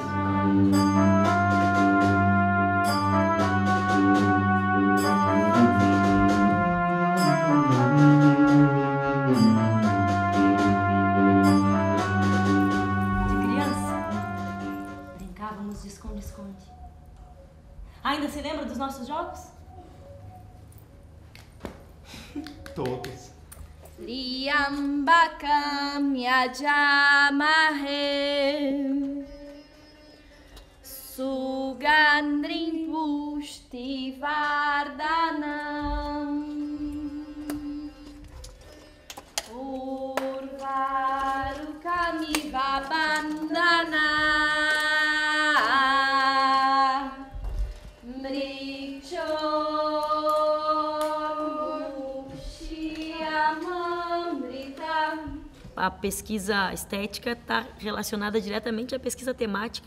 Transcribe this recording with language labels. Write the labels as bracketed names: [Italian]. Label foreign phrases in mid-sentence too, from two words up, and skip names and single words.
[Portuguese] De criança, brincávamos de esconde-esconde. Ainda se lembra dos nossos jogos? Todos. [Sanskrit] त्र्यम्बकं यजामहे सुगन्धिं पुष्टि वर्धनम् उर्वारुकमिव बन्धना [Portuguese] A pesquisa estética está relacionada diretamente à pesquisa temática.